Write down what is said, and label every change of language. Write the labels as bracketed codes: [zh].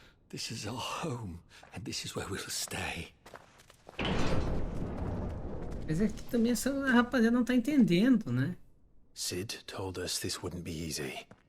[en] This is our home, and this is where we'll stay. [pt] Mas é que também essa rapaziada não tá entendendo, né? [en] Sid told us this wouldn't be easy.